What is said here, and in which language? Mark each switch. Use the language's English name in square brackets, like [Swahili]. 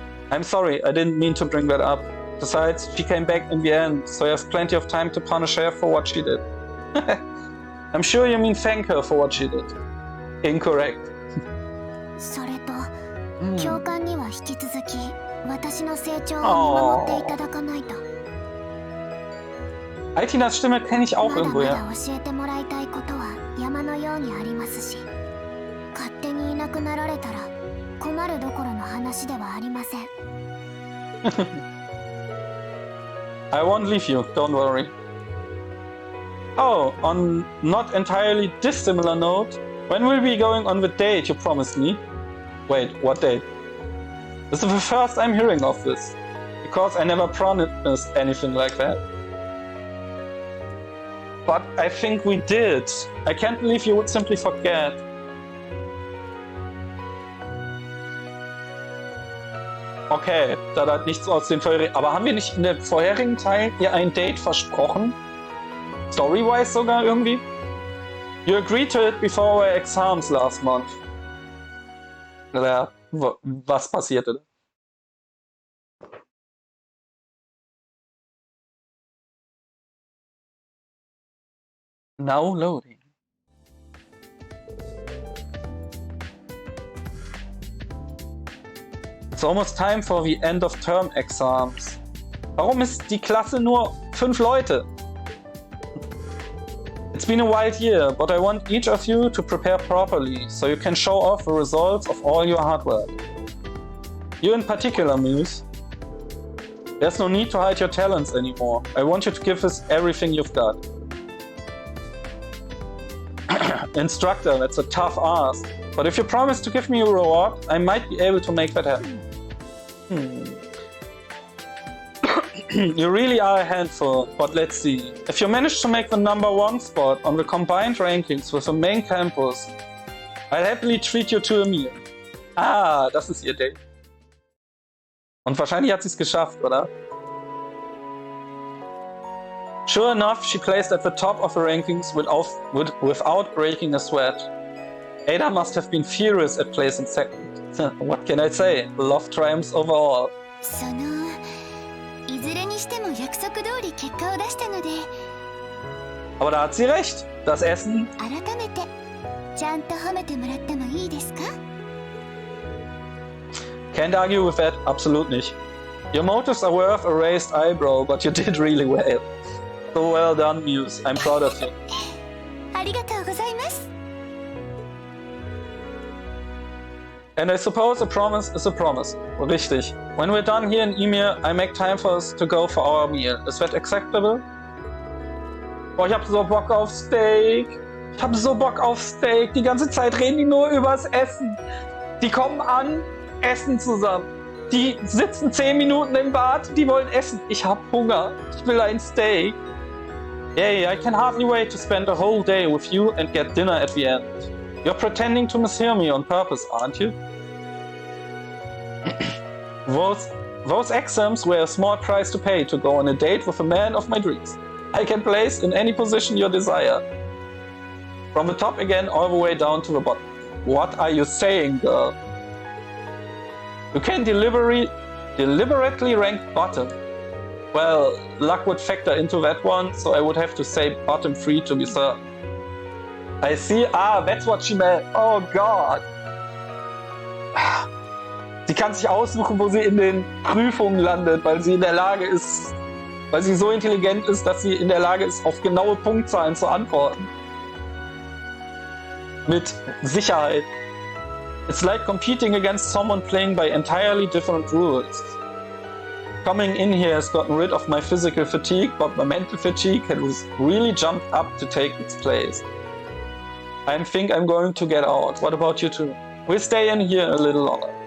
[English] I'm sorry, I didn't mean to bring that up. Besides, she came back in the end, so there's plenty of time to punish her for what she did. I'm sure you mean thank her for what she did. Incorrect. [Japanese] それと、教官には引き続き私の成長を見守っていただかないと。 [German] Altinas Stimme kenne ich auch [Japanese] まだ [German] irgendwo, [Japanese] ま [German] ja. [Japanese] だ教えてもらいたいことは山のようにありますし、勝手にいなくなられたら困るどころの話ではありません。 [English] I won't leave you, don't worry. Oh, on not entirely dissimilar note, when will we be going on the date you promised me? Wait, what date? This is the first I'm hearing of this, because I never promised anything like that. But I think we did. I can't believe you would simply forget. [German] Okay, da hat nichts aus den vorherigen... Aber haben wir nicht in dem vorherigen Teil ihr ein Date versprochen? Story-wise sogar irgendwie? [English] You agreed to it before our exams last month. [German] Ja, was passierte? [English] Now loading. It's almost time for the end of term exams. [German] Warum ist die Klasse nur 5 Leute? [English] It's been a wild year, but I want each of you to prepare properly, so you can show off the results of all your hard work. You in particular, Muse. There's no need to hide your talents anymore. I want you to give us everything you've got. Instructor, that's a tough ask. But if you promise to give me a reward, I might be able to make that happen. You really are a handful, but let's see. If you manage to make the #1 spot on the combined rankings with the main campus, I'll happily treat you to a meal. [German] Ah, das ist ihr Date. Und wahrscheinlich hat sie es geschafft, oder? [English] Sure enough, she placed at the top of the rankings without breaking a sweat. Ada must have been furious at placing second. What can I say? Love triumphs over all. [Japanese] いずれにしても約束通り結果を出したので。 [German] Aber da hat sie recht. Das Essen. [Japanese] 改めてちゃんと褒めてもらってもいいですか? [English] Can't argue with that. [German] Absolut nicht. [English] Your motives are worth a raised eyebrow, but you did really well. So well done, Muse. I'm proud of you. [Japanese] ありがとうございます。 [English] And I suppose a promise is a promise. Richtig. When we're done here in Ymir, I make time for us to go for our meal. Is that acceptable? [German] Boah, ich hab so Bock auf Steak. Ich hab so Bock auf Steak. Die ganze Zeit reden die nur übers Essen. Die kommen an, essen zusammen. Die sitzen 10 Minuten im Bad, die wollen essen. Ich hab Hunger. Ich will ein Steak. [English] Yay, I can hardly wait to spend a whole day with you and get dinner at the end. You're pretending to mishear me on purpose, aren't you? Those exams were a small price to pay to go on a date with a man of my dreams. I can place in any position you desire. From the top again, all the way down to the bottom. What are you saying, girl? You can deliberately rank bottom. Well, luck would factor into that one, so I would have to say bottom 3 to be certain. I see. Ah, that's what she meant. Oh God. [German] Sie kann sich aussuchen, wo sie in den Prüfungen landet, weil sie in der Lage ist, weil sie so intelligent ist, dass sie in der Lage ist, auf genaue Punktzahlen zu antworten. Mit Sicherheit. [English] It's like competing against someone playing by entirely different rules. Coming in here has gotten rid of my physical fatigue, but my mental fatigue has really jumped up to take its place. I think I'm going to get out. What about you two? We'll stay in here a little longer.